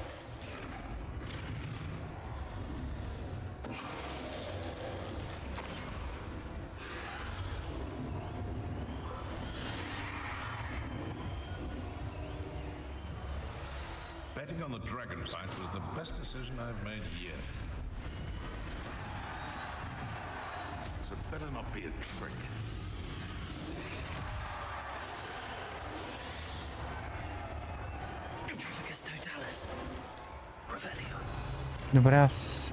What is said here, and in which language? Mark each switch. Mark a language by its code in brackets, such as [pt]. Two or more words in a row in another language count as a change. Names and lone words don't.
[en] Betting on the dragon fight was the best decision I've made yet. So it better not be a trick. [la] Intrificus Totalis. Revelio. [bg] Добре, аз...